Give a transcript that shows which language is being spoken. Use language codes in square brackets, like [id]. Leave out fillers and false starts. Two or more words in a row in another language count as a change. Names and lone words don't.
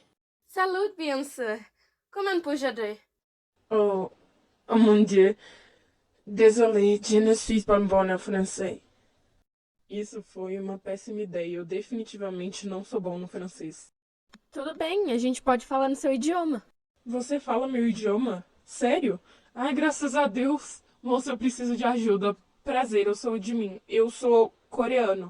[fr] Salut, bien sûr. Comment puis-je aider? Oh, oh mon Dieu. Désolé, je ne suis pas bonne en français. [pt] Isso foi uma péssima ideia. Eu definitivamente não sou bom no francês. Tudo bem, a gente pode falar no seu idioma. Você fala meu idioma? Sério? Ai, graças a Deus. Moça, eu preciso de ajuda. Prazer, eu sou de mim. Eu sou coreano.